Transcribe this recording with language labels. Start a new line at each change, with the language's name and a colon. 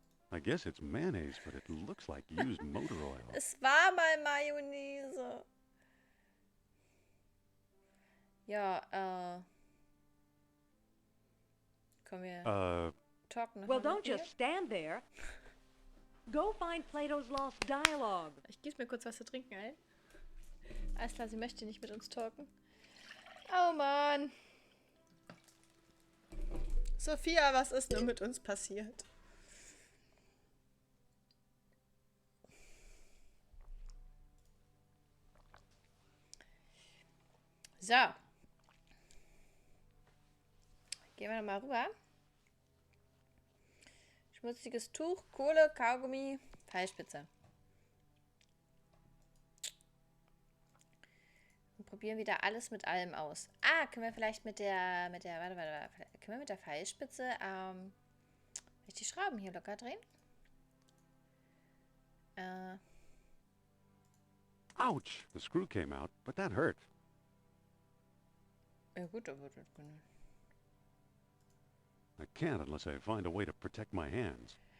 English: I guess it's mayonnaise, but it looks like used motor oil.
German: Es war mal Mayonnaise. Ja, Kommen wir. Talken.
English: Well, don't just stand there. Go find Plato's Lost Dialogue.
German: Ich gieße mir kurz was zu trinken ein. Alles klar, sie möchte nicht mit uns talken. Oh Mann. Sophia, was ist nur mit uns passiert? So. Gehen wir nochmal rüber. Schmutziges Tuch, Kohle, Kaugummi, Pfeilspitze. Und probieren wieder alles mit allem aus. Ah, können wir vielleicht mit der, warte, können wir mit der Pfeilspitze, die Schrauben hier locker drehen?
English: Ouch! The screw came out, but that hurt.
German: Ja gut, aber das kann
English: I can't unless I find a way to protect my hands.